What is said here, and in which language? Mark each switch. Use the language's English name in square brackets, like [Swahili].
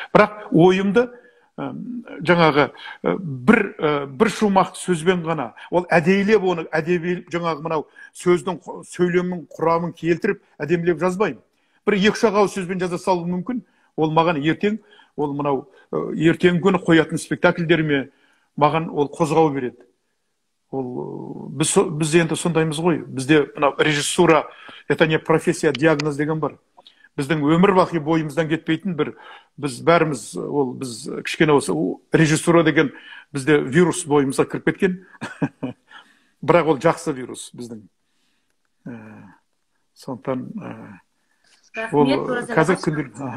[Kazakh] Бірақ ойымды жаңағы бір шумақты сөзбен ғана, ол әдейілеп оны жаңағы мынау сөздің сөйлемнің құрамын келтіріп әдемілеп жазбаймын. Бір 2-3 ауыз сөзбен жаза салу мүмкін. Ол маған ертең күні қоятын спектакльдеріме маған ол қозғау береді. Біз енді сондаймыз ғой. Бізде режиссура, [Russian] это не профессия, диагноз [Kazakh] деген бар. Біздің өмір бақи бойымыздан кетпейтін біз бәріміз, біз кішкене осы режиссура деген бізде вирус бойымызға кіріп кеткен. Бірақ ол жақсы вирус біздің. Сондықтан қазір күнделік.